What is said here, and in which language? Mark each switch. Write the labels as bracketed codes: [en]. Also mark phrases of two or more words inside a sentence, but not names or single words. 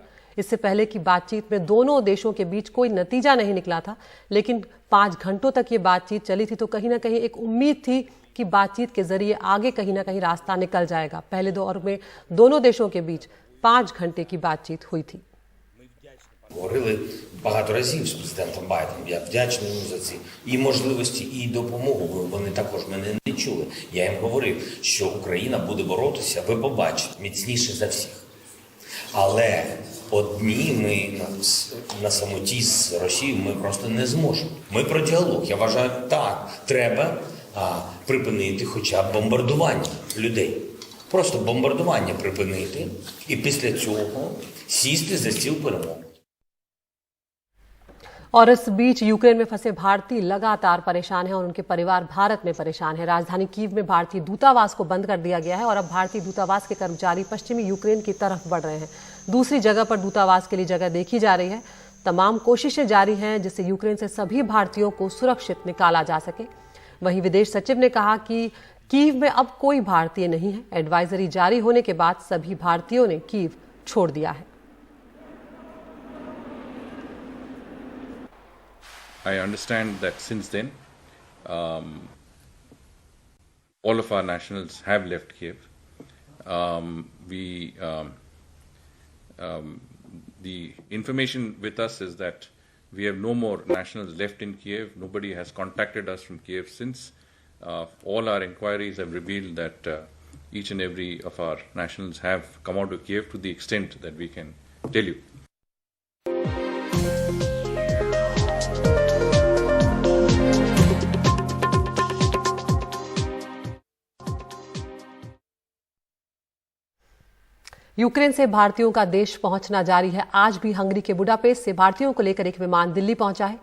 [hi] इससे पहले की बातचीत में दोनों देशों के बीच कोई नतीजा नहीं निकला था, लेकिन 5 घंटों तक ये बातचीत चली थी, तो कहीं ना कहीं एक उम्मीद थी कि बातचीत के जरिए आगे कहीं ना कहीं रास्ता निकल जाएगा। पहले दौर में दोनों देशों के बीच 5 घंटे की बातचीत हुई थी। [uk] Говорили багато разів з президентом Байденом. Я вдячний йому за ці і можливості, і допомогу. Вони також мене не чули. Я їм говорив, що Україна буде боротися, ви побачите, міцніше за всіх. Але одні ми на самоті з Росією ми просто не зможемо. Ми про діалог. Я вважаю, так, треба припинити хоча б бомбардування людей. Просто бомбардування припинити і після цього сісти за стіл перемовин. [hi] और इस बीच यूक्रेन में फंसे भारतीय लगातार परेशान हैं और उनके परिवार भारत में परेशान हैं। राजधानी कीव में भारतीय दूतावास को बंद कर दिया गया है और अब भारतीय दूतावास के कर्मचारी पश्चिमी यूक्रेन की तरफ बढ़ रहे हैं। दूसरी जगह पर दूतावास के लिए जगह देखी जा रही है तमाम कोशिशें जारी हैं जिससे यूक्रेन से सभी भारतीयों को सुरक्षित निकाला जा सके। वहीं विदेश सचिव ने कहा कि कीव में अब कोई भारतीय नहीं है। एडवाइजरी जारी होने के बाद सभी भारतीयों ने कीव छोड़ दिया है। [en] I understand that since then, all of our nationals have left Kiev. The information with us is that we have no more nationals left in Kiev. Nobody has contacted us from Kiev since. All our inquiries have revealed that each and every of our nationals have come out of Kiev to the extent that we can tell you. [hi] यूक्रेन से भारतीयों का देश पहुंचना जारी है। आज भी हंगरी के बुडापेस्ट से भारतीयों को लेकर एक विमान दिल्ली पहुंचा है।